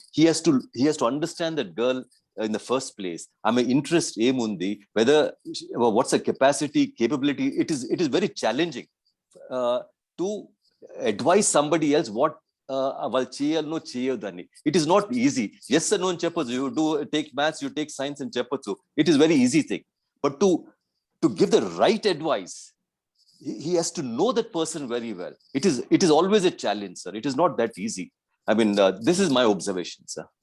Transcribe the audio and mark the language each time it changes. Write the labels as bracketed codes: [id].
[en] He has to understand that girl in the first place. [te] Ame interest emundi, [en] whether what's the capacity, capability. It is very challenging to advise somebody else what [te] వాళ్ళు చేయాలనో చేయొద్దని. [en] It is not easy. Yes no [te] అని చెప్పొచ్చు. [en] you do take maths, you take science [te] అని చెప్పొచ్చు. [en] It is very easy thing. But to give the right advice, he has to know that person very well. It is always a challenge, sir. It is not that easy. I mean, this is my observation, sir.